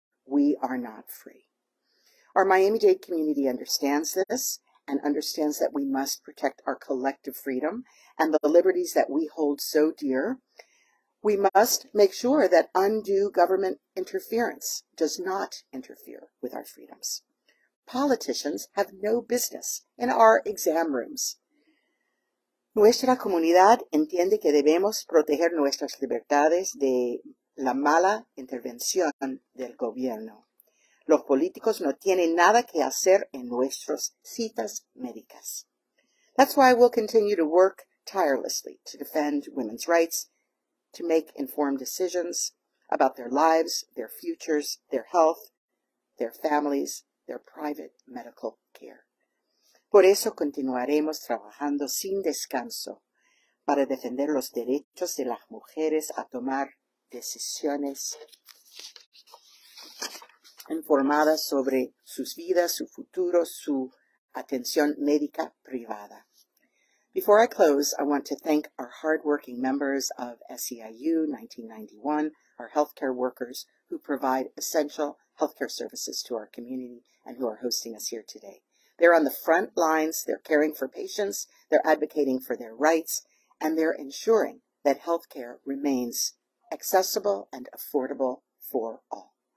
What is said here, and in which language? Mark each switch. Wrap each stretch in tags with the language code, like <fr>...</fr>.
<en>We are not free. Our Miami-Dade community understands this and understands that we must protect our collective freedom and the liberties that we hold so dear. We must make sure that undue government interference does not interfere with our freedoms. Politicians have no business in our exam rooms.</en> <es>Nuestra comunidad entiende que debemos proteger nuestras libertades de la mala intervención del gobierno. Los políticos no tienen nada que hacer en nuestras citas médicas.</es> <en>That's why we'll continue to work tirelessly to defend women's rights, to make informed decisions about their lives, their futures, their health, their families, their private medical care.</en> <es>Por eso continuaremos trabajando sin descanso para defender los derechos de las mujeres a tomar decisiones informadas sobre sus vidas, su futuro, su atención médica privada.</es> <en>Before I close, I want to thank our hardworking members of SEIU 1991, our healthcare workers who provide essential healthcare services to our community and who are hosting us here today. They're on the front lines, they're caring for patients, they're advocating for their rights, and they're ensuring that healthcare remains accessible and affordable for all.</en>